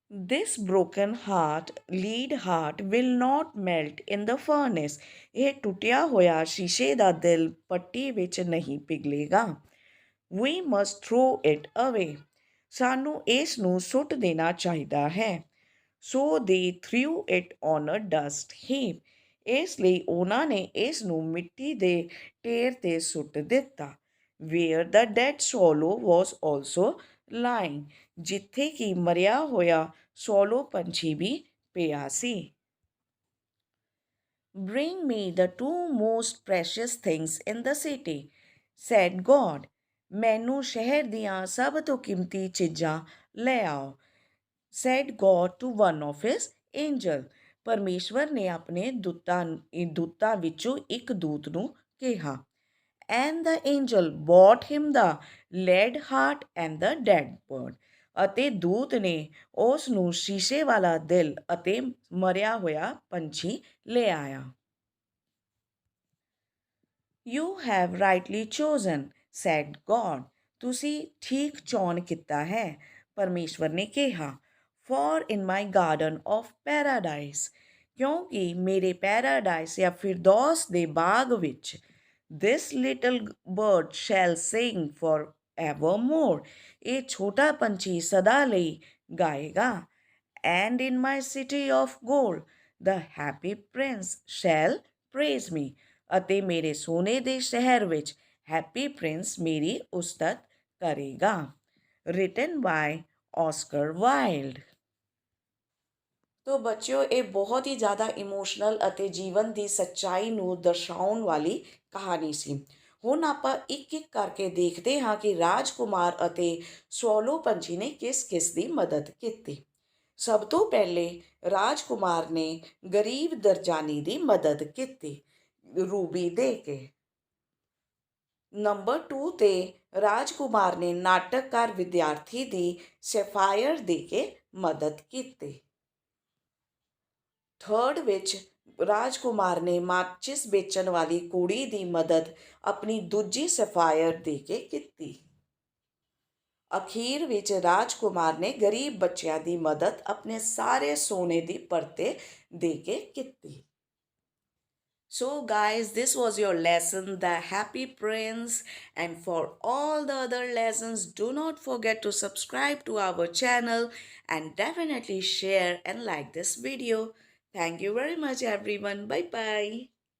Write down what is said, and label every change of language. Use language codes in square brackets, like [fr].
[en] This broken lead heart will not melt in the furnace. [pa] ਇਹ ਟੁੱਟਿਆ ਹੋਇਆ ਸ਼ੀਸ਼ੇ ਦਾ ਦਿਲ ਪੱਟੀ ਵਿੱਚ ਨਹੀਂ ਪਿਘਲੇਗਾ। [en] We must throw it away. [pa] ਸਾਨੂੰ ਇਸ ਨੂੰ ਸੁੱਟ ਦੇਣਾ ਚਾਹੀਦਾ ਹੈ। [en] So they threw it on a dust heap. [pa] ਇਸ ਲਈ ਉਹਨਾਂ ਨੇ ਇਸ ਨੂੰ ਮਿੱਟੀ ਦੇ ਢੇਰ 'ਤੇ ਸੁੱਟ ਦਿੱਤਾ। [en] Where the dead swallow was also lying. [pa] ਜਿੱਥੇ ਕਿ ਮਰਿਆ ਹੋਇਆ ਸੋਲੋ ਪੰਛੀ ਵੀ ਪਿਆ ਸੀ। [en] Bring me the two most precious things in the city, said God. [pa] ਮੈਨੂੰ ਸ਼ਹਿਰ ਦੀਆਂ ਸਭ ਤੋਂ ਕੀਮਤੀ ਚੀਜ਼ਾਂ ਲੈ ਆਓ, [en] said God to one of his angel. [pa] ਪਰਮੇਸ਼ਵਰ ਨੇ ਆਪਣੇ ਦੂਤਾਂ ਵਿੱਚੋਂ ਇੱਕ ਦੂਤ ਨੂੰ ਕਿਹਾ। [en] And the angel brought him the lead heart and the dead bird. [pa] ਅਤੇ ਦੂਤ ਨੇ ਉਸ ਨੂੰ ਸ਼ੀਸ਼ੇ ਵਾਲਾ ਦਿਲ ਅਤੇ ਮਰਿਆ ਹੋਇਆ ਪੰਛੀ ਲੈ ਆਇਆ। [en] You have rightly chosen, said God. [pa] ਤੁਸੀਂ ਠੀਕ ਚੋਣ ਕੀਤਾ ਹੈ, ਪਰਮੇਸ਼ਵਰ ਨੇ ਕਿਹਾ। [en] For in my garden of paradise. [pa] ਕਿਉਂਕਿ ਮੇਰੇ ਪੈਰਾਡਾਈਸ ਜਾਂ ਫਿਰਦੌਸ ਦੇ ਬਾਗ ਵਿੱਚ [en] this little bird shall sing forevermore. [pa] ਇਹ ਛੋਟਾ ਪੰਛੀ ਸਦਾ ਲਈ ਗਾਏਗਾ। [en] And in my city of gold, the happy prince shall praise me. [pa] ਅਤੇ ਮੇਰੇ ਸੋਨੇ ਦੇ ਸ਼ਹਿਰ ਵਿੱਚ ਹੈਪੀ ਪ੍ਰਿੰਸ ਮੇਰੀ ਉਸਤਤ ਕਰੇਗਾ। [en] Written by Oscar Wilde. [pa] ਤੋ ਬੱਚਿਓ, ਇਹ ਬਹੁਤ ਹੀ ਜ਼ਿਆਦਾ ਇਮੋਸ਼ਨਲ ਅਤੇ ਜੀਵਨ ਦੀ ਸੱਚਾਈ ਨੂੰ ਦਰਸਾਉਣ ਵਾਲੀ ਕਹਾਣੀ ਸੀ। ਹੁਣ ਆਪਾਂ ਇੱਕ ਇੱਕ ਕਰਕੇ ਦੇਖਦੇ ਹਾਂ ਕਿ ਰਾਜਕੁਮਾਰ ਅਤੇ ਸੋਲੋ ਪੰਛੀ ਨੇ ਕਿਸ ਕਿਸ ਦੀ ਮਦਦ ਕੀਤੀ। ਸਭ ਤੋਂ ਪਹਿਲੇ ਰਾਜਕੁਮਾਰ ਨੇ ਗਰੀਬ ਦਰਜਾਨੀ ਦੀ ਮਦਦ ਕੀਤੀ ਰੂਬੀ ਦੇ ਕੇ। ਨੰਬਰ 2 ਤੇ ਰਾਜਕੁਮਾਰ ਨੇ ਨਾਟਕਕਾਰ ਵਿਦਿਆਰਥੀ ਦੀ ਸੈਫਾਇਰ ਦੇ ਕੇ ਮਦਦ ਕੀਤੀ। ਥਰਡ ਵਿੱਚ ਰਾਜਕੁਮਾਰ ਨੇ ਮਾਚਿਸ ਵੇਚਣ ਵਾਲੀ ਕੁੜੀ ਦੀ ਮਦਦ ਆਪਣੀ ਦੂਜੀ ਸੈਫਾਇਰ ਦੇ ਕੇ ਕੀਤੀ। ਅਖੀਰ ਵਿੱਚ ਰਾਜਕੁਮਾਰ ਨੇ ਗਰੀਬ ਬੱਚਿਆਂ ਦੀ ਮਦਦ ਆਪਣੇ ਸਾਰੇ ਸੋਨੇ ਦੀ ਪਰਤੇ ਦੇ ਕੇ ਕੀਤੀ। [en] So guys, this was your lesson, The Happy Prince. And for all the other lessons, do not forget to subscribe to our channel and definitely share and like this video. Thank you very much everyone. Bye bye.